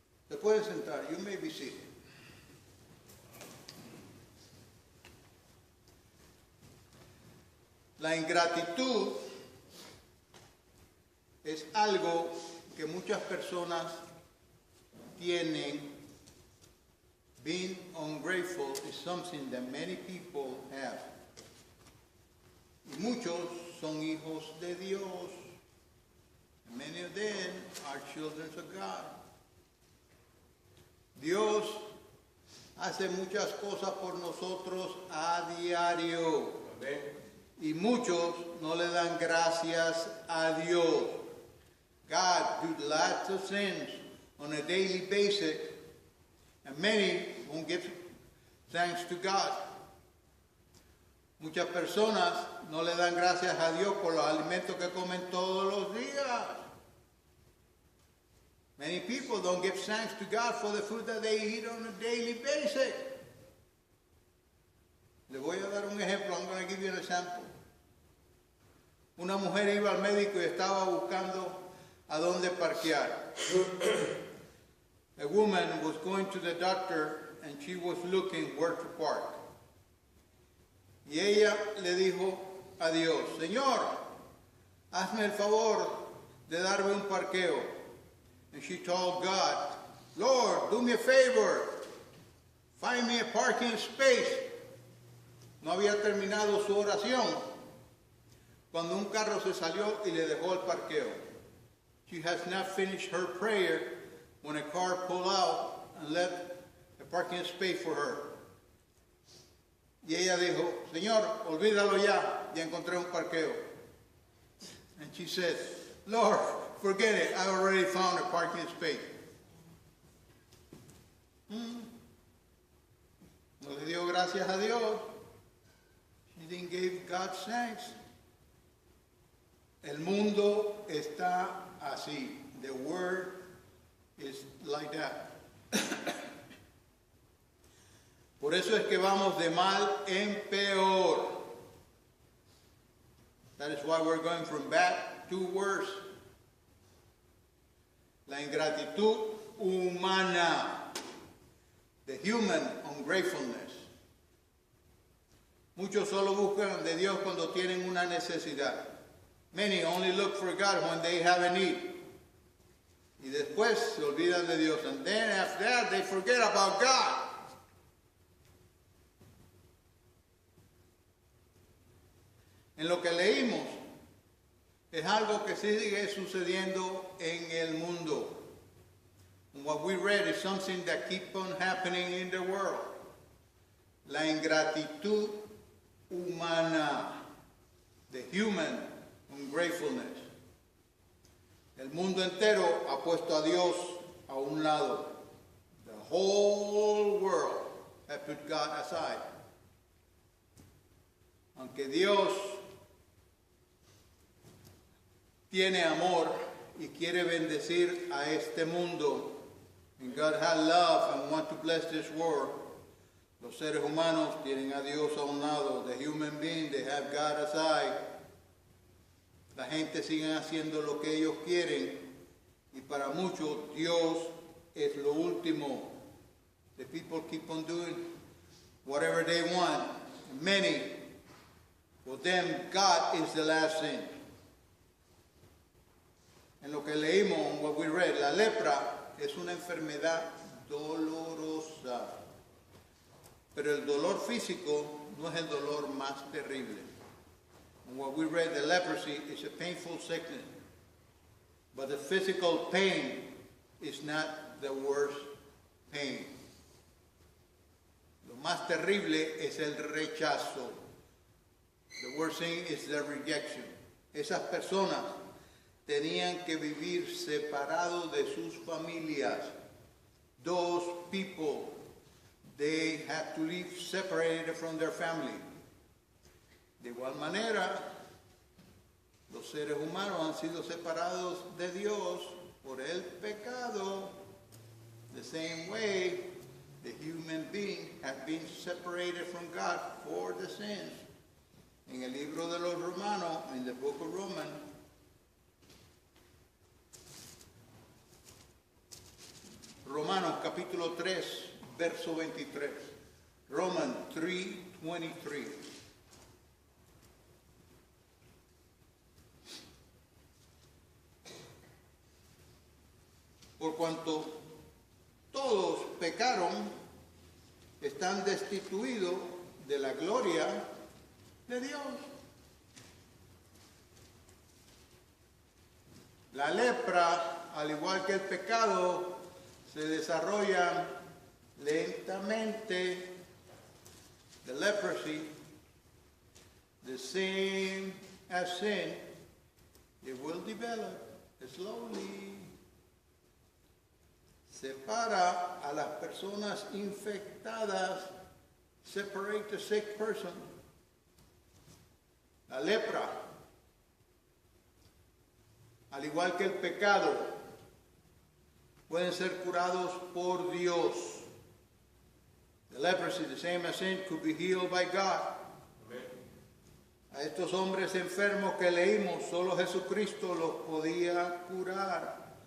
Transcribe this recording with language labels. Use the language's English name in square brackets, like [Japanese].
[Spanish] Se pueden sentar. [English] You may be seated. [Spanish] La ingratitud es algo que muchas personas tienen. [English] Being ungrateful is something that many people have. [Spanish] Y muchos son hijos de Dios. [English] Many of them are children of God. [Spanish] Dios hace muchas cosas por nosotros a diario. Amén. Y muchos no le dan gracias a Dios. [English] God do lots of things on a daily basis, and many won't give thanks to God. [Spanish] Muchas personas no le dan gracias a Dios por los alimentos que comen todos los días. [English] Many people don't give thanks to God for the food that they eat on a daily basis. [Spanish] Le voy a dar un ejemplo. [English] I'm going to give you an example. [Spanish] Una mujer iba al médico y estaba buscando a dónde parquear. [English] A woman was going to the doctor and she was looking where to park. [Spanish] Y ella le dijo a Dios: Señor, hazme el favor de darme un parqueo. [English] And she told God, Lord, do me a favor. Find me a parking space. [Spanish] No había terminado su oración cuando un carro se salió y le dejó el parqueo. [English] She has not finished her prayer when a car pulled out and left a parking space for her. [Spanish] Y ella dijo: Señor, olvídalo ya encontré un parqueo. [English] And she said, Lord, forget it, I already found a parking space. [Spanish] No le dio gracias a Dios. [English] She didn't give God thanks. [Spanish] El mundo está así. [English] The word is like that. [Spanish] Por eso es que vamos de mal en peor. [English] That is why we're going from bad to worse. [Spanish] La ingratitud humana. [English] The human ungratefulness. [Spanish] Muchos solo buscan de Dios cuando tienen una necesidad. [English] Many only look for God when they have a need. [Spanish] Y después se olvidan de Dios. [English] And then after that they forget about God. [Spanish] En lo que leímos es algo que sigue sucediendo en el mundo. [English] And what we read is something that keeps on happening in the world. [Spanish] la ingratitud humana, [English] the human ungratefulness. [Spanish] El mundo entero ha puesto a Dios a un lado. [English] The whole world has put God aside. [Spanish] Aunque Dios tiene amor y quiere bendecir a este mundo, [English] and God has love and wants to bless this world, [Spanish] los seres humanos tienen a Dios a un lado. [English] The human being, they have God aside. [Spanish] La gente sigue haciendo lo que ellos quieren y para muchos Dios es lo último. [English] The people keep on doing whatever they want. Many, for them, God is the last thing. [Spanish] En lo que leímos, [English] what we read, [Spanish] la lepra es una enfermedad dolorosa. Pero el dolor físico no es el dolor más terrible. [English] And what we read, the leprosy is a painful sickness. But the physical pain is not the worst pain. [Spanish] Lo más terrible es el rechazo. [English] The worst thing is the rejection. [Spanish] Esas personas tenían que vivir separados de sus familias. [English] Those people, they had to live separated from their family. [Spanish] De igual manera, los seres humanos han sido separados de Dios por el pecado. [English] The same way, the human being have been separated from God for the sins. [Spanish] En el libro de los Romanos, [English] in the book of Romans, [Spanish] Romanos capítulo 3, verso 23. [English] Romans 3:23. [Spanish] Por cuanto todos pecaron, están destituidos de la gloria de Dios. La lepra, al igual que el pecado, se desarrolla lentamente. [English] The leprosy, the same as sin, it will develop slowly. [Spanish] Separa a las personas infectadas, [English] separate the sick person. [Spanish] La lepra, al igual que el pecado, pueden ser curados por Dios. [English] The leprosy, the same as sin, could be healed by God. Amen. [Spanish] A estos hombres enfermos que leímos, solo Jesucristo los podía curar.